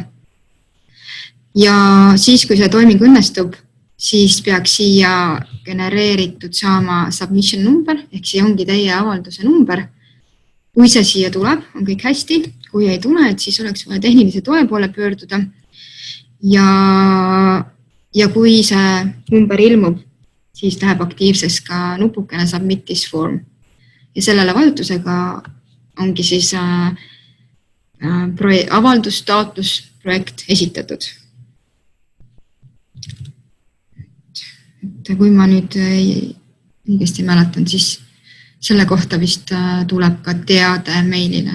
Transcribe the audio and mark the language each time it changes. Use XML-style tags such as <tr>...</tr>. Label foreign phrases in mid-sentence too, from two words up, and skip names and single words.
<et>Ja siis, kui see toiming õnnestub, siis peaks siia genereeritud saama</et> <en>submission number,</en> <et>ehk see ongi teie avalduse number. Kui see siia tuleb, on kõik hästi. Kui ei tule, et siis oleks vaja tehnilise toe poole pöörduda. Ja kui see number ilmub, siis läheb aktiivseks ka nupukene</et> <en>submit this form.</en> <et>Ja sellele vajutusega ongi siis avaldus, taotlus, projekt esitatud. Et kui ma nüüd õigesti mäletan, siis selle kohta vist tuleb ka teade meilile.</et>